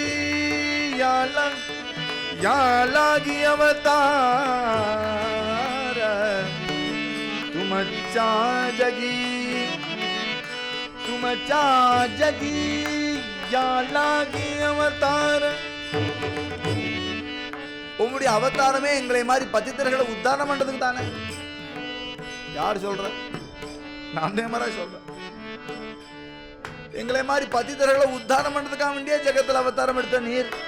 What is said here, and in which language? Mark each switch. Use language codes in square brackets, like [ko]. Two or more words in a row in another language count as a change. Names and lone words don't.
[mr] या लागी अवतार तुमचा जगी, तुमचा जगी. या लागी अवतार. [ta] உங்களுடைய அவதாரமே எங்களை மாதிரி பத்தித்தர்களை உத்தாரணம் பண்றதுக்கு தானே. யார் சொல்ற? நாம்தேவ் மகாராஜ் சொல்ற. எங்களை மாதிரி பத்தித்தர்களை உத்தாரணம் பண்றதுக்காக வேண்டிய ஜெகத்துல அவதாரம் எடுத்த நீர்.